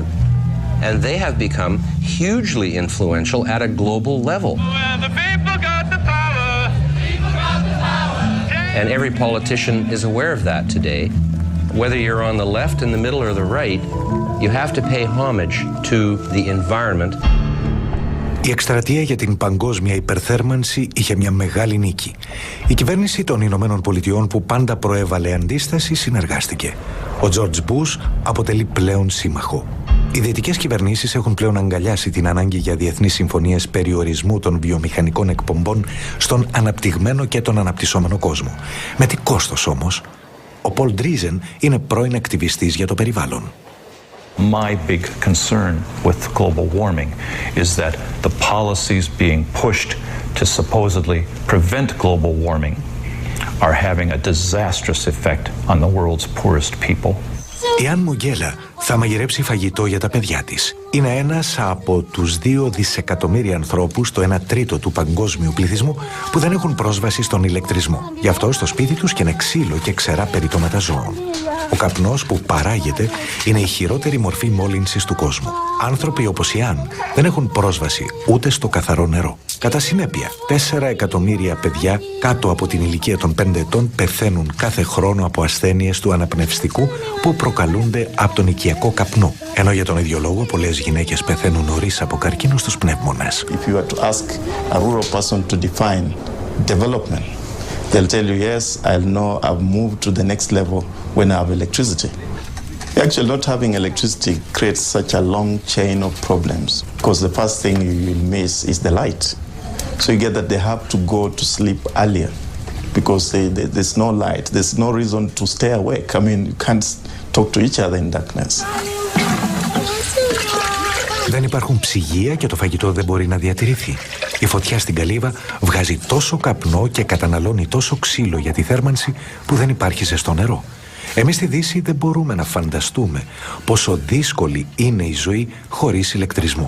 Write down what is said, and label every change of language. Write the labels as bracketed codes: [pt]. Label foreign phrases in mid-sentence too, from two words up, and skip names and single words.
[en] And they have become hugely influential at a global level. The people got the power. People got the power. And every politician is aware of that today. Whether you're on the left, in the middle, or the right, you have to pay homage to the environment. [el] Η εκστρατεία για την παγκόσμια υπερθέρμανση είχε μια μεγάλη νίκη. Η κυβέρνηση των Ηνωμένων Πολιτειών, που πάντα προέβαλε αντίσταση, συνεργάστηκε. Ο Τζορτζ Μπούς αποτελεί πλέον σύμμαχο. Οι δυτικές κυβερνήσεις έχουν πλέον αγκαλιάσει την ανάγκη για διεθνείς συμφωνίες περιορισμού των βιομηχανικών εκπομπών στον αναπτυγμένο και τον αναπτυσσόμενο κόσμο. Με τι κόστος όμως? Ο Πολ Ντρίζεν είναι πρώην ακτιβιστής για το περιβάλλον. [en] My big concern with global warming is that the policies being pushed to supposedly prevent global warming are having a disastrous effect on the world's poorest people. [el] Η Αν Μουγγέλα θα μαγειρέψει φαγητό για τα παιδιά της. Είναι ένας από τους 2 δισεκατομμύρια ανθρώπους, το 1/3 του παγκόσμιου πληθυσμού, που δεν έχουν πρόσβαση στον ηλεκτρισμό. Γι' αυτό στο σπίτι τους καίνε ξύλο και ξερά περιτώματα ζώων. Ο καπνός που παράγεται είναι η χειρότερη μορφή μόλυνσης του κόσμου. Άνθρωποι όπως η Αν δεν έχουν πρόσβαση ούτε στο καθαρό νερό. Κατά συνέπεια, 4 εκατομμύρια παιδιά κάτω από την ηλικία των 5 ετών πεθαίνουν κάθε χρόνο από ασθένειες του αναπνευστικού που προκαλούνται από τον οικιακό καπνό. Ενώ για τον ίδιο λόγο πολλές γυναίκες πεθαίνουν νωρίς από καρκίνο στους πνεύμονες. [en] If you were to ask a rural person to define development, they'll tell you, yes, I'll know I've moved to the next level when I have electricity. Actually, not having electricity creates such a long chain of problems because the first thing you will miss is the light. So you get that they have to go to sleep earlier because there's no light. There's no reason to stay awake. I mean, you can't talk to each other in darkness. [el] Δεν υπάρχουν ψυγεία και το φαγητό δεν μπορεί να διατηρηθεί. Η φωτιά στην καλύβα βγάζει τόσο καπνό και καταναλώνει τόσο ξύλο για τη θέρμανση που δεν υπάρχει ζεστό νερό. Εμείς στη Δύση δεν μπορούμε να φανταστούμε πόσο δύσκολη είναι η ζωή χωρίς ηλεκτρισμό.